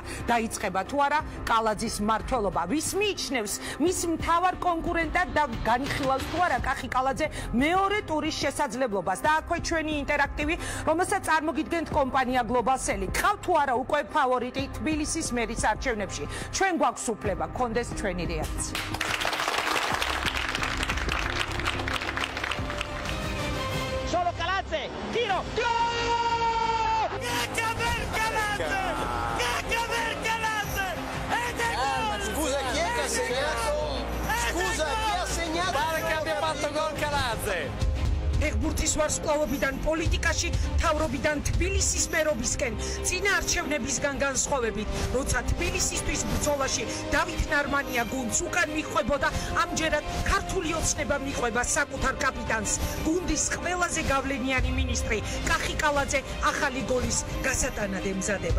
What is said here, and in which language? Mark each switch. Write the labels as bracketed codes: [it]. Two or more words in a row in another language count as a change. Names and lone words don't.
[ka] დაიწყება თუ არა კალაძის მმართველობა? ვის მიიჩნევს მის მთავარ კონკურენტად და განიხილავს თუ არა კახი კალაძე მეორე ტურის შესაძლებლობას? და აქვე ჩვენი ინტერაქტივი, რომელსაც წარმოგიდგენთ კომპანია გლობალსელი. გყავთ თუ არა უკვე ფავორიტი თბილისის მერის არჩევნებში? ჩვენ გვაქვს უფლება გქონდეს ჩვენი რეაქცია. [it] Solo Calazze, tiro, gol! Cacca per Calazze! Cacca per Calazze! Ed è gol! Scusa, chi è che ha segnato? Scusa, chi ha segnato? Pare che abbia fatto gol Calazze! [ka] ფეხბურთის ვარსკვლავობიდან პოლიტიკაში, თავრობიდან თბილისის მერობისკენ, წინა არჩევნებისგან განსხვავებით, როცა თბილისისთვის ბრძოლაში დავით ნარმანია გუნდს უკან მიხვებოდა, ამჯერად ქართული ოცნება მიყვება საკუთარ კაპიტანს, გუნდის ყველაზე გავლენიანი მინისტრი კახი კალაძე ახალი გოლის გასატანად ემზადება.